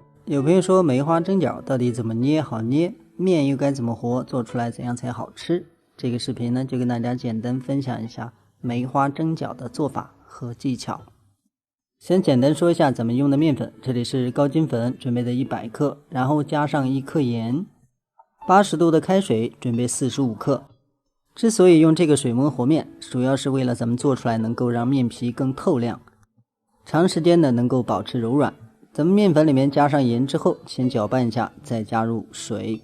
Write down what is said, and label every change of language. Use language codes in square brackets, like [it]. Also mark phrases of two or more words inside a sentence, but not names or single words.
[zh] 有朋友说梅花蒸饺到底怎么捏好捏，面又该怎么和，做出来怎样才好吃？这个视频呢，就跟大家简单分享一下梅花蒸饺的做法和技巧。先简单说一下咱们用的面粉，这里是高筋粉准備的100 克，然後加上1克鹽，80度的開水準備45克。之所以用這個水溫和面，主要是為了咱們做出來能夠讓面皮更透亮，長時間的能夠保持柔軟。咱們面粉裡面加上鹽之後，先攪拌一下，再加入水。